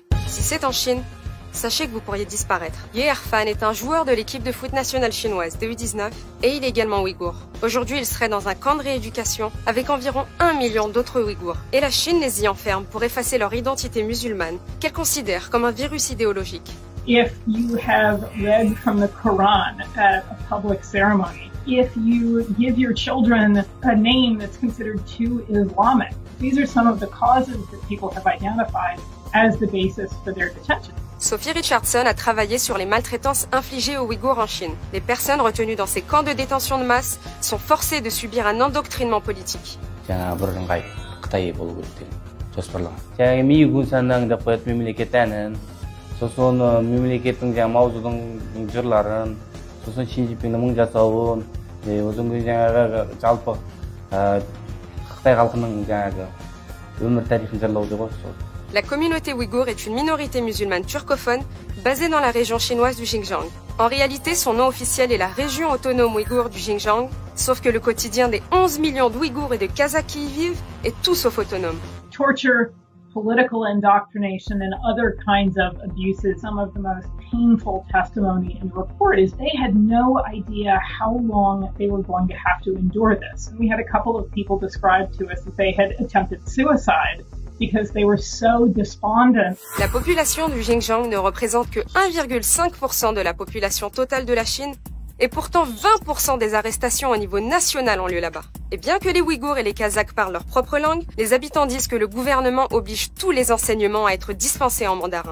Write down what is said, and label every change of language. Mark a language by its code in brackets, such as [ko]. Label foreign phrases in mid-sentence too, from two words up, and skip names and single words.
[fr] Si c'est en Chine, sachez que vous pourriez disparaître. Ye Erfan est un joueur de l'équipe de foot nationale chinoise de U19 et il est également ouïghour. Aujourd'hui, il serait dans un camp de rééducation avec environ 1 million d'autres ouïghours. Et la Chine les y enferme pour effacer leur identité musulmane, qu'elle considère comme un virus idéologique. [en] If you have read from the Quran at a public ceremony, if you give your children a name that's considered too Islamic, these are some of the causes that people have identified as the basis for their detention. [fr] Sophie Richardson a travaillé sur les maltraitances infligées aux Ouïghours en Chine. Les personnes retenues dans ces camps de détention de masse sont forcées de subir un endoctrinement politique. [kk] сосын мемлекеттің жаңағы Маузудың жырларын, сосын Ши Цзиньпиннің мың жасауын, одан кейін жаңағы жалпы Қытай халқының жаңағы өмір тарихын жырлау деп ғой. [fr] La communauté ouïghour est une minorité musulmane turcophone basée dans la région chinoise du Xinjiang. En réalité, son nom officiel est la région autonome ouïghour du Xinjiang, sauf que le quotidien des 11 millions d'Ouïghours et de Kazakhs qui y vivent est tout sauf autonome. [en] Torture, political indoctrination, and other kinds of abuses. Some of the most painful testimony in the report is they had no idea how long they were going to have to endure this. And we had a couple of people describe to us that they had attempted suicide because they were so despondent. [fr] La population du Xinjiang ne représente que 1,5% de la population totale de la Chine, et pourtant 20% des arrestations au niveau national ont lieu là-bas. Et bien que les Ouïghours et les Kazakhs parlent leur propre langue, les habitants disent que le gouvernement oblige tous les enseignements à être dispensés en mandarin.